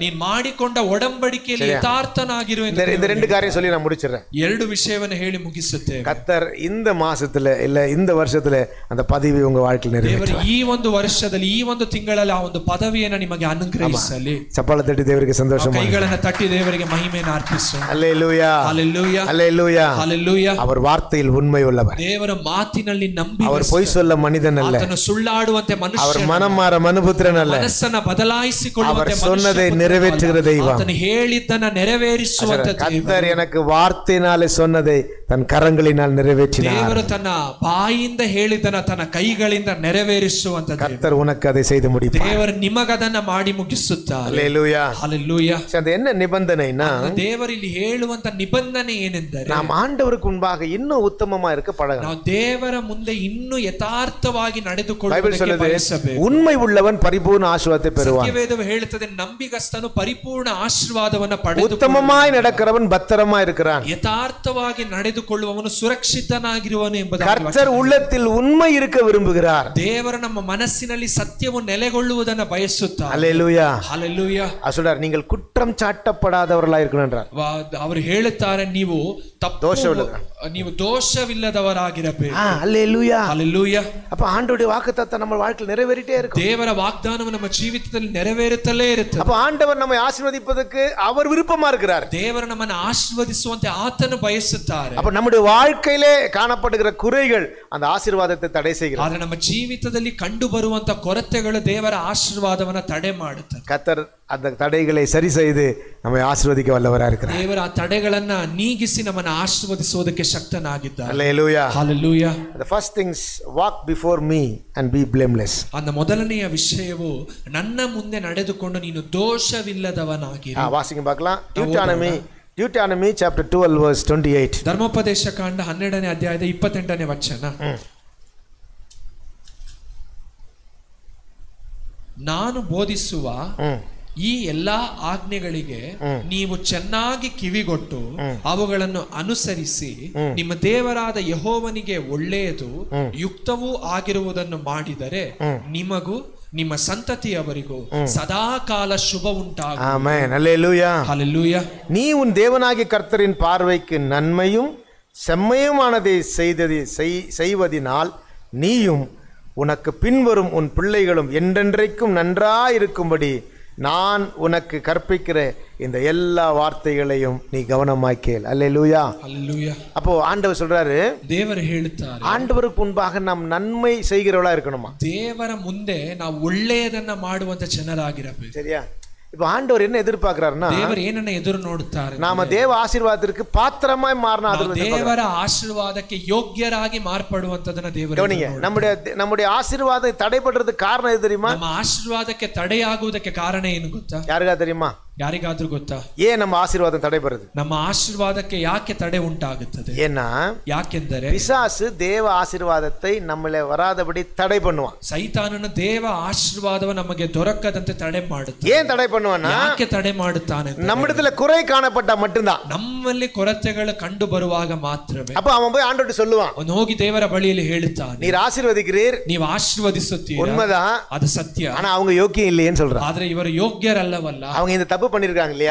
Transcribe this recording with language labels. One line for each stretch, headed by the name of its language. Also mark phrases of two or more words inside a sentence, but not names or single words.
Kannada: ನೀನು ಮಾಡಿಕೊಂಡ ಒಡಂಬಡಿಕೆಯಲ್ಲಿ ಯಥಾರ್ಥನಾಗಿರು.
Tamil: இந்த ரெண்டு காரியம் சொல்லி நான் முடிச்சிடுறேன்.
Kannada: ಎರಡು ವಿಷಯವನ್ನು ಹೇಳಿ ಮುಗಿಸುತ್ತೇವೆ.
Tamil: கர்த்தர் இந்த மாசத்துல இல்ல இந்த வருஷத்துல அந்த பதவி உங்க வாழ்க்கையில் நிறைவேற்றுவார்.
Kannada: ಈ ಒಂದು ವರ್ಷದಲ್ಲಿ ಈ ಒಂದು ತಿಂಗಳಲ್ಲಿ ಆ ಒಂದು ಪದವಿಯನ್ನು ನಿಮಗೆ ಅನುಗ್ರಹಿಸಲಿ. ಚಪ್ಪಾಳೆ ತಟ್ಟಿ ದೇವರಿಗೆ ಸಂತೋಷ, ಕೈಗಳನ್ನು ತಟ್ಟಿ ದೇವರಿಗೆ ಮಹಿಮೆಯನ್ನು ಅರ್ಪಿಸೋಣ. ಹಲ್ಲೆಲೂಯಾ. ಹಲ್ಲೆಲೂಯಾ. ಹಲ್ಲೆಲೂಯಾ. ಹಲ್ಲೆಲೂಯಾ.
Tamil: அவர் வார்த்தையில் உண்மை உள்ளவர்,
Kannada: ದೇವರ ಮಾತಿನಲ್ಲಿ ನಂಬಿ,
Tamil: அவர் பொய் சொல்ல மனிதனல்ல,
Kannada: ಆತನು ಸುಳ್ಳಾಡುವಂತೆ ಮನುಷ್ಯ,
Tamil: அவர் மனம் மாற மனுபுத்திரனல்ல,
Kannada: ಮನಸ್ಸನ್ನು ಬದಲಾಯಿಸಿಕೊಳ್ಳುವಂತೆ
Tamil: அவர் சொன்னதை நிறைவேற்றுகிற தெய்வம்,
Kannada: ಆತನು ಹೇಳಿದ್ದನ್ನ ನೆರವೇರಿಸುವಂತ
Tamil: கர்த்தர் எனக்கு வார்த்தையினாலே சொன்னதை தன் கரங்களினால் நிறைவேற்றினார்.
Kannada: ದೇವರು ತನ್ನ ಬಾಯಿಂದ ಹೇಳಿದ್ದನ್ನ ತನ್ನ ಕೈಗಳಿಂದ ನೆರವೇರಿಸುವಂತ
Tamil: கர்த்தர் உனக்கு அதை செய்து முடிப்பார்.
Kannada: ದೇವರು ನಿಮಗದನ್ನ ಮಾಡಿ ಮುಗಿಸುತ್ತಾರೆ.
Tamil: ஹல்லேலூயா. ஹல்லேலூயா. அது என்ன நிபந்தனைனா,
Kannada: ದೇವರು ಇಲ್ಲಿ ಹೇಳುವಂತ ನಿಬಂಧನೆ ಏನೆಂದರೆ,
Tamil: நாம் ಆண்டವருக்கு முன்பாக இன்னும் உத்தமமா இருக்க பழகணும்.
Kannada: ನಾವು ದೇವರ ಮುಂದೆ ಇನ್ನೂ ಯಥಾರ್ಥವಾಗಿ
Tamil: பைபிள்
Kannada: ನಡೆದುಕೊಳ್ಳುವುದಕ್ಕೆ
Tamil: சொல்லுது,
Kannada: ಬಯಸಬೇಕು.
Tamil: உண்மை உள்ளவன் பரிபூர்ண ஆசீர்வாதத்தை பெறுவான்.
Kannada: ಸತ್ಯವೇದವು ಹೇಳುತ್ತದೆ, ನಂಬಿಗಸ್ತನು ಪರಿಪೂರ್ಣ ಆಶೀರ್ವಾದವನ್ನು ಪಡೆದು,
Tamil: உத்தமமாய் நடக்கிறவன் பத்திரமா இருக்கிறான்,
Kannada: ಯಥಾರ್ಥವಾಗಿ ನಡೆದುಕೊಳ್ಳುವವನು ಸುರಕ್ಷಿತನಾಗಿರುವನು ಎಂಬುದಾಗಿ.
Tamil: கர்த்தர் உள்ளத்தில் உண்மை இருக்க விரும்புகிறார்.
Kannada: ದೇವರು ನಮ್ಮ ಮನಸ್ಸಿನಲ್ಲಿ ಸತ್ಯವು ನೆಲೆಗೊಳ್ಳುವುದನ್ನು ಬಯಸುತ್ತಾರೆ.
Tamil: ஹல்லேலூயா.
Kannada: ಹಲ್ಲೆಲೂಯಾ.
Tamil: சொல்றார், நீங்கள் குற்றம் சாட்டப்படாதவர்களாய் இருக்கணும் என்றார்.
Kannada: ಅವರು ಹೇಳುತ್ತಾರೆ, ನೀವು ನೀವು ದೋಷವಿಲ್ಲದವರಾಗಿರಬೇಕು.
Tamil: ஹல்லேலூயா.
Kannada: ಹಲ್ಲೆಲೂಯಾ.
Tamil: அப்ப ஆண்டவருடைய வாக்குத்தத்தம் நம்ம வாழ்க்கையில் நிறைவேறிட்டே இருக்கும்.
Kannada: ದೇವರ ವಾಗ್ದಾನವು ನಮ್ಮ ಜೀವಿತದಲ್ಲಿ ನೆರವೇರುತ್ತಲೇ ಇರುತ್ತದೆ.
Tamil: அப்ப ஆண்டவர் நம்மை ஆசீர்வதிப்பதற்கு அவர் விருப்பமா இருக்கிறார்.
Kannada: ದೇವರು ನಮ್ಮನ್ನು ಆಶೀರ್ವದಿಸುವಂತೆ ಆತನು ಬಯಸುತ್ತಾರೆ.
Tamil: அப்ப நம்முடைய வாழ்க்கையிலே காணப்படுகிற குறைகள் அந்த ஆசீர்வாதத்தை தடை செய்கிறது.
Kannada: ಆದರೆ ನಮ್ಮ ಜೀವಿತದಲ್ಲಿ ಕಂಡು ಬರುವಂತ ಕೊರತೆಗಳು ದೇವರ ಆಶೀರ್ವಾದವನ್ನು ತಡೆ ಮಾಡುತ್ತದೆ.
Tamil: கர்த்தர் அந்த தடைகளை சரி செய்து நம்மை ஆசீர்வதிக்க வல்லவராக இருக்கிறார்.
Kannada: ದೇವರ ಆ ತಡೆಗಳನ್ನ ನೀಗಿಸಿ ನಮ್ಮನ್ನು ಆಶೀರ್ವದಿಸುವುದಕ್ಕೆ ಶಕ್ತನಾಗಿದ್ದಾನೆ.
Tamil: ஹல்லேலூயா.
Kannada: ಹಲ್ಲೆಲೂಯಾ.
English: The first things, walk before me and be blameless.
Kannada: அந்த ಮೊದಲನೆಯ ವಿಷಯವು ನನ್ನ ಮುಂದೆ ನಡೆದುಕೊಂಡು ನೀನು ದೋಷವಿಲ್ಲದವನಾಗಿರು.
Tamil: வாசிங்க பார்க்கலாம்.
English: Deuteronomy chapter 12 verse 28.
Kannada: ಧರ್ಮೋಪದೇಶ ಕಾಂಡ 12ನೇ ಅಧ್ಯಾಯದ 28ನೇ ವಚನ. ನಾನು ಬೋಧಿಸುವ ಈ ಎಲ್ಲಾ ಆಜ್ಞೆಗಳಿಗೆ ನೀವು ಚೆನ್ನಾಗಿ ಕಿವಿಗೊಟ್ಟು ಅವುಗಳನ್ನು ಅನುಸರಿಸಿ ನಿಮ್ಮ ದೇವರಾದ ಯೆಹೋವನಿಗೆ ಒಳ್ಳೆಯದು ಯುಕ್ತವೂ ಆಗಿರುವುದನ್ನು ಮಾಡಿದರೆ ನಿಮಗೂ ನಿಮ್ಮ ಸಂತತಿಯವರಿಗೂ ಸದಾ ಕಾಲ ಶುಭ ಉಂಟಾಗುವುದು. ಆಮೆನ್.
Tamil: ஹல்லேலூயா. ஹல்லேலூயா. நீ உன் தேவனாகிய கர்த்தரின் பார்வைக்கு நன்மையும் செம்மையுமானதை செய்வதினால் நீயும் உனக்கு பின்வரும் உன் பிள்ளைகளும் என்றென்றைக்கும் நன்றாயிருக்கும்படி நான் உனக்கு கற்பிக்கிற இந்த எல்லா வார்த்தைகளையும் நீ கவனமாய் கேள். அல்லேலூயா. அல்லேலூயா. அப்போ ஆண்டவர் சொல்றாரு,
Kannada: ದೇವರು ಹೇಳುತ್ತಾರೆ,
Tamil: ஆண்டவருக்கு முன்பாக நாம் நன்மை செய்கிறவளா இருக்கணுமா?
Kannada: ದೇವರ ಮುಂದೆ ನಾವು ಒಳ್ಳೆಯದನ್ನ ಮಾಡುವಂತ ಜನರಾಗಿರಬೇಕು.
Tamil: சரியா? இப்ப ஆண்டவர் என்ன எதிர்பார்க்கிறாருன்னா,
Kannada: ದೇವರು ಏನನ್ನ ಎದುರು ನೋಡುತ್ತಾರೆ,
Tamil: நாம தேவ ஆசீர்வாதத்திற்கு பாத்திரமாய் மாறணும்.
Kannada: ದೇವರ ಆಶೀರ್ವಾದಕ್ಕೆ ಯೋಗ್ಯರಾಗಿ ಮಾರ್ಪಡುವಂತದನ್ನ ದೇವರು.
Tamil: நம்முடைய ஆசீர்வாதம் தடைபடுறதுக்கு காரணம் எது தெரியுமா?
Kannada: ನಮ್ಮ ಆಶೀರ್ವಾದಕ್ಕೆ ತಡೆಯಾಗುವುದಕ್ಕೆ ಕಾರಣ ಏನು ಗೊತ್ತಾ?
Tamil: யாருக்கா தெரியுமா?
Kannada: ಯಾರಿಗಾದ್ರೂ ಗೊತ್ತಾ
Tamil: ஏன் நம்ம ஆசீர்வாதம் தடைபடுது?
Kannada: ನಮ್ಮ ಆಶೀರ್ವಾದಕ್ಕೆ ಯಾಕೆ ತಡೆ ಉಂಟಾಗುತ್ತದೆ?
Tamil: ஏன்னா
Kannada: ಯಾಕೆಂದರೆ
Tamil: பிசாசு தேவ ஆசீர்வாதத்தை நம்மள வராதபடி தடை பண்ணுவான்.
Kannada: ಸೈತಾನನು ದೇವ ಆಶೀರ್ವಾದವ ನಮಗೆ ದೊರಕದಂತೆ ತಡೆ ಮಾಡುತ್ತಾನೆ.
Tamil: ஏன் தடை பண்ணுவான்னா,
Kannada: ಯಾಕೆ ತಡೆ ಮಾಡುತ್ತಾನೆ?
Tamil: நம்மிடத்துல குறை காணப்பட்டா மட்டும்தான்.
Kannada: ನಮ್ಮಲ್ಲಿ ಕೊರತೆಗಳು ಕಂಡು ಬರುವಾಗ ಮಾತ್ರವೇ.
Tamil: அப்ப அவன் போய் ஆண்டவர்ட்ட சொல்லுவான்,
Kannada: ಅವನು ಹೋಗಿ ದೇವರ ಬಳಿಯಲ್ಲಿ ಹೇಳುತ್ತಾನೆ,
Tamil: நீர் ஆசீர்வதிக்கிறீர்,
Kannada: ನೀವು ಆಶೀರ್ವದಿಸುತ್ತೀರಾ,
Tamil: உண்மைதான்,
Kannada: ಅದು ಸತ್ಯ,
Tamil: ஆனா அவங்க யோக்கியம் இல்லையேன்னு சொல்றான்.
Kannada: ಆದ್ರೆ ಇವರು ಯೋಗ್ಯರಲ್ಲವಲ್ಲ,
Tamil: அவங்க இந்த தப்பு பண்ணிருக்காங்க இல்லையா,